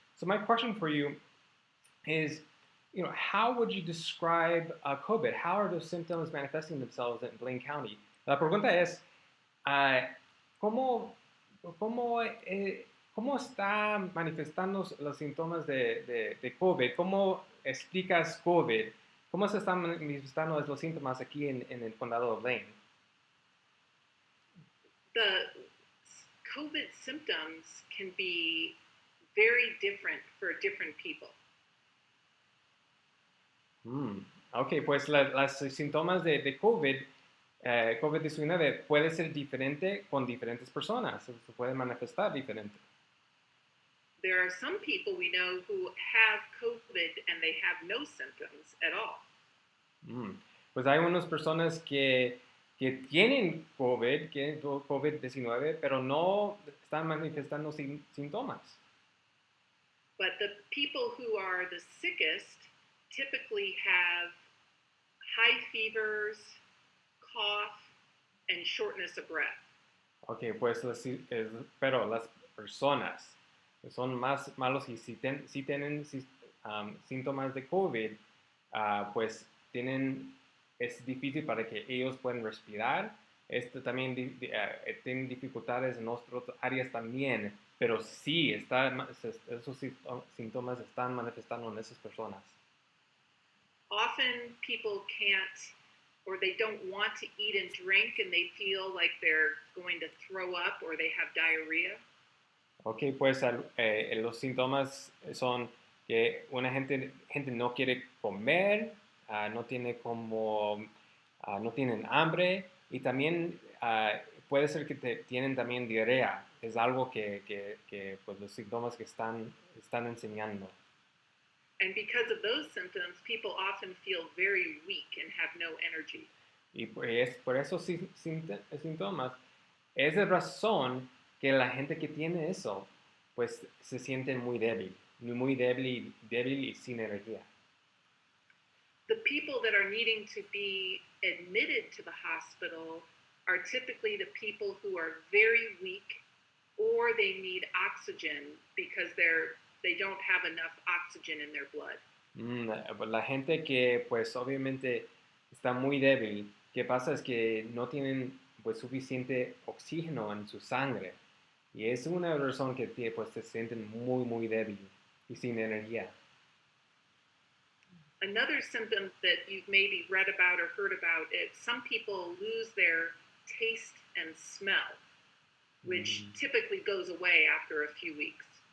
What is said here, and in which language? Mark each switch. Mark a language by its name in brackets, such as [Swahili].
[English] So my question for you is, how would you describe COVID? How are those symptoms manifesting themselves in Blaine County? [Spanish] La pregunta es, ¿cómo, cómo, ¿cómo está manifestando los síntomas de COVID? ¿Cómo explicas COVID? ¿Cómo se están manifestando los síntomas aquí en el condado de Blaine? [English] The COVID symptoms can be very different for different people. [Spanish] Ok, pues los síntomas de COVID-19 puede ser diferente con diferentes personas, se puede manifestar diferente. [English] There are some people we know who have COVID and they have no symptoms at all. Mm. [Spanish] Pues hay unas personas que tienen COVID-19, pero no están manifestando síntomas. [English] But the people who are the sickest typically have high fevers, cough, and shortness of breath. [Spanish] Ok, pues pero las personas que son más malos y si tienen síntomas de COVID, pues es difícil para que ellos puedan respirar. También tienen dificultades en otras áreas también, pero sí, esos síntomas están manifestando en esas personas. [English] Often people can't or they don't want to eat and drink and they feel like they're going to throw up or they have diarrhea. [Spanish] Ok, pues los síntomas son que una gente no quiere comer, no tiene no tienen hambre y también puede ser que tienen también diarrea. Es algo que pues los síntomas que están enseñando. [English] And because of those symptoms, people often feel very weak and have no energy. [Spanish] Y pues por esos síntomas es de razón que la gente que tiene eso pues se siente muy débil y sin energía. [English] The people that are needing to be admitted to the hospital are typically the people who are very weak or they need oxygen because they don't have enough oxygen in their blood. [Spanish] La gente que pues obviamente está muy débil, ¿qué pasa? Es que no tienen pues suficiente oxígeno en su sangre y es una razón que pues se sienten muy débil y sin energía. [English] Another symptom that you've maybe read about or heard about is some people lose their taste and smell, which typically goes away after a few weeks.